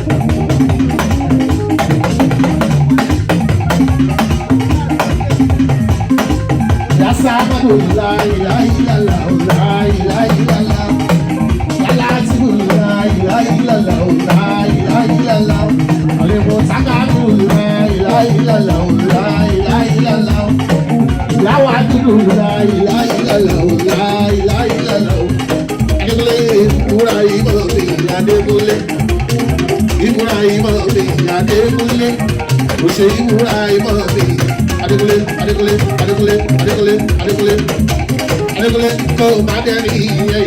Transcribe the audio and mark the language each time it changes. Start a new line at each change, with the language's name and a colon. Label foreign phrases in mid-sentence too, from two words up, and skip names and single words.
Arabic: يا صمد لا إله إلا الله، لا إله إلا الله. لا إله إلا الله، لا إله إلا الله. المتكبر لا إله إلا الله، لا إله إلا الله. الودود لا إله إلا الله، لا إله إلا الله.
Yoruba: Adékúnlé Ibrahim Adékúnlé, Ibrahim Adékúnlé, Ose Ibrahim Adékúnlé, Adékúnlé, Adékúnlé, Adékúnlé, Adékúnlé, Adékúnlé kò má dẹ́rì yẹn.